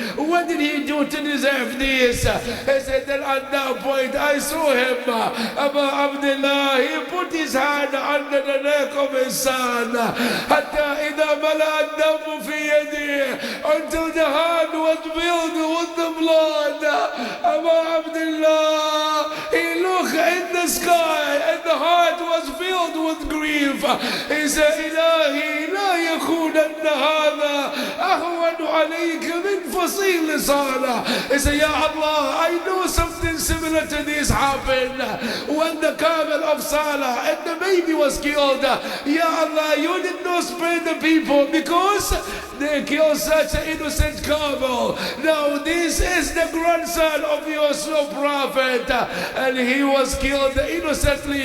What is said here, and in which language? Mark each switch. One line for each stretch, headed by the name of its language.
English: What did he do to deserve this? He said, then at that point I saw him, Abu Abdullah, he put his hand under the neck of his son,
Arabic: حتى إذا ملأ الدم في يده,
English: until the hand was filled with the blood. Abu Abdullah, he looked in the sky and the heart was filled with grief. He said,
Arabic: إلهي لا يكونن هذا أهون عليك من فصيل صالح.
English: He said, Ya Allah, I know something similar to this happened when the camel of Salah and the baby was killed. Ya Allah, you did not spare the people because they killed such an innocent camel. Now this is the grandson of your prophet, and he was killed innocently.